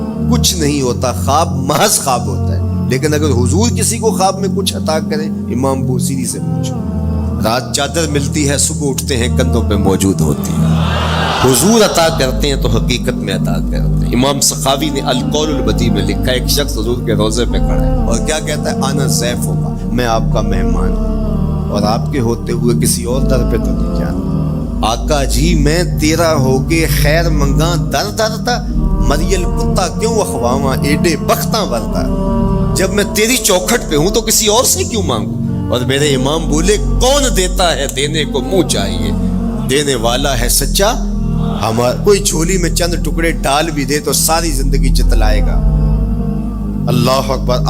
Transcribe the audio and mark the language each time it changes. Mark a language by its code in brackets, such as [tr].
[ur] کچھ نہیں ہوتا, خواب محض خواب ہوتا ہے. لیکن اگر حضور کسی کو خواب میں کچھ عطا کرے, امام بوصیری سے پوچھو, رات چادر ملتی ہے, صبح اٹھتے ہیں کندھوں پہ موجود ہوتی ہے. حضور عطا کرتے ہیں تو حقیقت میں عطا کرتے ہیں. امام سخاوی نے القول البدیع میں لکھا, ایک شخص حضور کے روضے پہ کھڑا ہے اور کیا کہتا ہے, [ar] آنا ضیف [ur] ہوگا, میں آپ کا مہمان ہوں, اور آپ کے ہوتے ہوئے کسی اور در پہ تو نہیں جانا. [pa] آقا جی میں تیرا ہو کے خیر منگاں در درتا, مریل کتا کیوں اخواواں ایڈے بختاں ورتا. [ur] جب میں تیری چوکھٹ پہ ہوں تو کسی اور سے کیوں مانگوں. اور میرے امام بولے, کون دیتا ہے دینے کو منہ چاہیے, دینے والا ہے سچا. ہمارا کوئی جھولی میں چند ٹکڑے ڈال بھی دے تو ساری زندگی جتلائے گا. اللہ اکبر.